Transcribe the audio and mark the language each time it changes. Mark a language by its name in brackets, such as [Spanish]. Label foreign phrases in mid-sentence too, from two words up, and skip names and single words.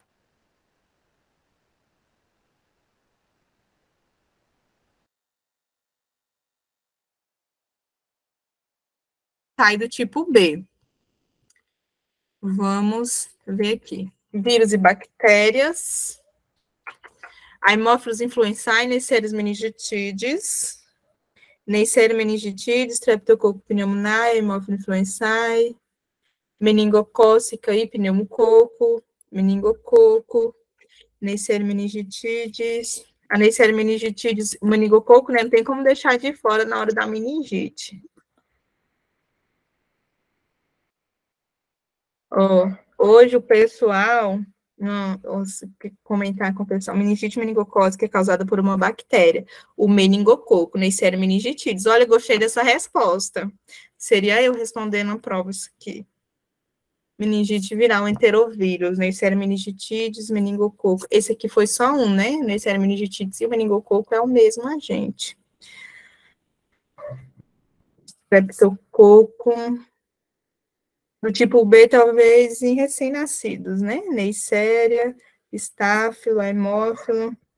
[Portuguese] Sai do tipo B. Vamos ver aqui. Vírus e bactérias. Haemophilus influenzae, Neisseria meningitidis. Neisseria meningitidis, Streptococcus pneumoniae, Haemophilus influenzae. Meningocócica e pneumococo. Meningococo. Neisseria meningitidis. A Neisseria meningitidis, o meningococo, né? Não tem como deixar de fora na hora da meningite. Hoje o pessoal, comentar com o pessoal, meningite meningocócica é causada por uma bactéria, o meningococo, Neisseria meningitidis. Olha, gostei dessa resposta. Seria eu respondendo a prova isso aqui. Meningite viral, enterovírus, Neisseria meningitidis, meningococo. Esse aqui foi só um, né? Neisseria meningitidis e o meningococo é o mesmo agente. Streptococo do tipo B, talvez em recém-nascidos, né? Neisseria, estáfilo, haemófilo.